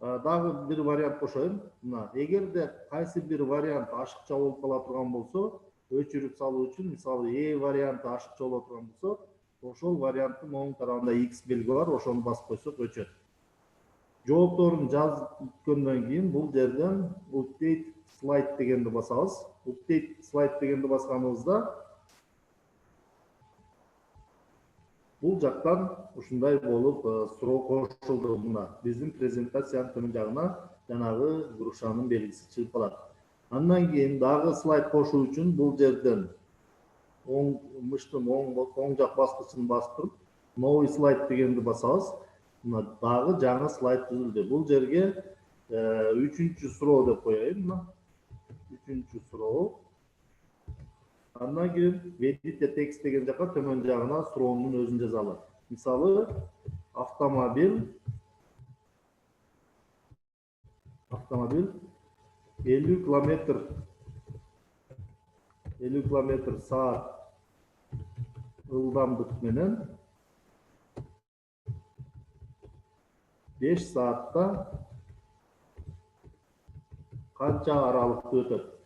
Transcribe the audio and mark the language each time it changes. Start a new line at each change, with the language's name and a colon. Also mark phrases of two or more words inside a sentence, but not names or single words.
Kyrgyz: Дагы бир вариант кошоюн. Мына эгерде кайсы бир вариант ашыкча болуп кала турган болсо, өчүрүп салуу үчүн мисалы E варианты ашыкча боло турган болсо, ошол варианттын оң тарабында X белги бар, ошону басып койсок өчөт. Жоопторун жазгөндөн кийин бул жерден
English: update slide
Kyrgyz: дегенди басабыз.
English: Update slide
Kyrgyz: дегенди басканыбызда бул жактан ушундай болуп суроо кошулду. Мына биздин презентациянын төмөн жагына жанагы грушанын белгиси чыгып калат. Андан кийин дагы слайд кошуу үчүн бул жерден мыштын оң жак баскычын басып туруп,
Russian: новый слайд
Kyrgyz: дегенди басабыз. Мына дагы жаңы слайд түзүлдү. Бул жерге 3-чү суроо деп коеюн. Мына 3-чү суроо. Андан кийин
English: edit text
Kyrgyz: деген жака төмөн жагына суроонун өзүн жазалы. Мисалы автомобиль 50 км саат ылдамдык менен 5 саатта канча аралыкты өтөт?